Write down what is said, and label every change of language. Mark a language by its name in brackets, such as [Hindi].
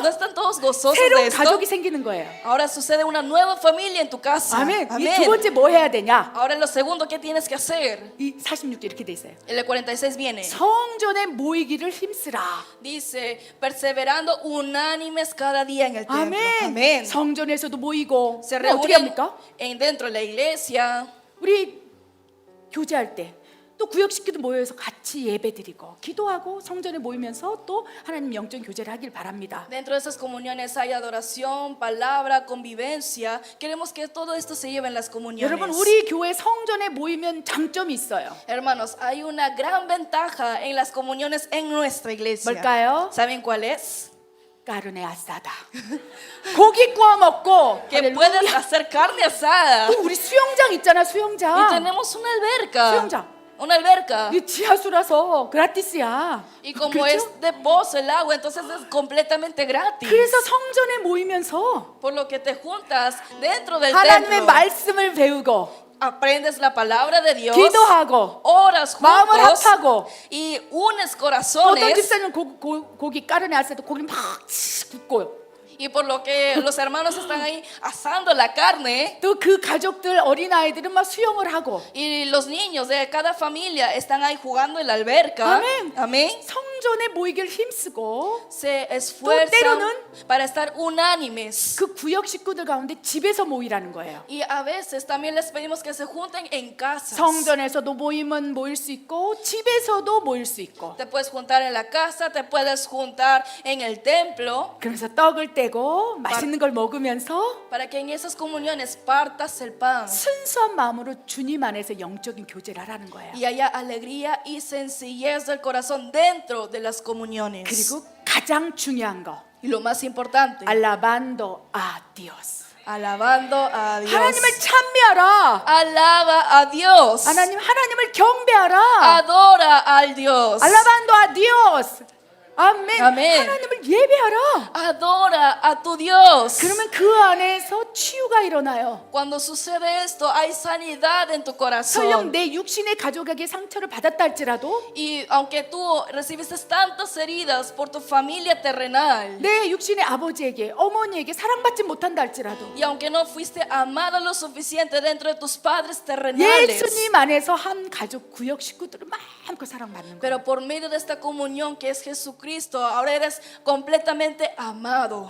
[Spanish] ¿No están todos gozosos de [Korean] 새로운 [Spanish] esto? [Korean] 가족이 생기는 거예요. [Spanish] Ahora sucede una nueva familia en tu casa. [Korean] 아멘. 이 [Spanish] Amén. [Korean] 두 번째 뭐 해야 되냐? [Spanish] Ahora lo segundo que tienes que hacer. [Korean] 이 46절 이렇게 돼 있어요. [Spanish] El 46 viene. [Korean] 성전에 모이기를 힘쓰라. [Spanish] Dice, perseverando unánimes cada día en el templo. [Korean] 아멘. [Spanish] Amén. [Korean] 성전에서도 모이고 [Spanish] Se [Korean] 그럼 어떻게 [Spanish] reúnen [Korean] 합니까? [Spanish] dentro de la iglesia. [Korean] 우리 교제할 때 또 구역 식구들 모여서 같이 예배드리고 기도하고 성전에 모이면서 또 하나님 영적 교제를 하길 바랍니다. [Spanish] Dentro de esas comuniones hay adoración, palabra, convivencia. Queremos que todo esto se lleve en las comuniones. [Korean] 여러분 우리 교회 성전에 모이면 장점이 있어요. [Spanish] Hermanos, hay una gran ventaja en las comuniones en nuestra iglesia. [Korean] 뭘까요? [Spanish] ¿Saben cuál es? 까르네 아싸다. [Korean] 고기 구워 먹고 [Spanish] Que puedes [Korean] 할렐루야. [Spanish] hacer carne asada. [Korean] 또 우리 수영장 있잖아 [Spanish] Y [Korean] 수영장. [Spanish] tenemos una alberca. [Korean] 수영장. [Spanish] Una alberca. [Korean] 이 지하수라서 그라티스야. [Spanish] Y como [Korean] 그렇죠? [Spanish] es de pozo el agua, entonces es completamente gratis. [Korean] 그래서 성전에 모이면서 [Spanish] Por lo que te juntas dentro del [Korean] 하나님의 [Spanish] templo, [Korean] 말씀을 배우고 [Spanish] aprendes la palabra de Dios, [Korean] 기도하고 [Spanish] oras [Korean] 마음을 [Spanish] juntos [Korean] 합하고 [Spanish] y unes [Korean] 어떤 [Spanish] corazones. [Korean] 집사는 고기 까르네 할 때도 고기 막 굽고요. [Spanish] Y por lo que los hermanos están ahí asando la carne. [Korean] 또 그 가족들 어린아이들은 막 수영을 하고 [Spanish] Y los niños de cada familia están ahí jugando en la alberca. Amén. Amén. [Korean] 성전에 모이길 힘쓰고 [Spanish] Se esfuerzan [Korean] 때로는 [Spanish] para estar unánimes. [Korean] 그 구역 식구들 가운데 집에서 모이라는 거예요. [Spanish] Y a veces también les pedimos que se junten en casas. [Korean] 성전에서도 모이면 모일 수 있고 집에서도 모일 수 있고 [Spanish] Te puedes juntar en la casa, te puedes juntar en el templo, [Korean] 그래서 떡을 떼고 맛있는 걸 먹으면서 [Spanish] para que en esas comuniones partas el pan [Korean] 순수한 마음으로 주님 안에서 영적인 교제를 하라는 거예요. [Spanish] y haya alegría y sencillez del corazón dentro de las comuniones. [Korean] 그리고 가장 중요한 거 [Spanish] Y lo más importante, 알라반도 아 디오스. alabando a Dios. [Korean] 하나님을 찬미하라. [Spanish] Alaba a Dios. [Korean] 하나님을 경배하라. [Spanish] Adora al Dios. 알라반도 아 디오스. 아멘. [Korean] 아멘. 하나님을 예배하라. [Spanish] Adora a tu Dios. [Korean] 그러면 그 안에서 치유가 일어나요. [Spanish] Cuando sucede esto, hay sanidad en tu [Korean] 설령 [Spanish] corazón. [Korean] 내 육신의 가족에게 상처를 받았다 할지라도 [Spanish] Y aunque tú recibiste tantas heridas por tu familia terrenal, [Korean] 내 육신의 아버지에게 어머니에게 사랑받지 못한다 할지라도 [Spanish] y aunque no fuiste amada lo suficiente dentro de tus padres terrenales, [Korean] 예수님 안에서 한 가족 구역 식구들을 마음껏 사랑받는 거예요. [Spanish] pero por medio de esta comunión que es Jesucristo, ahora eres completamente amado.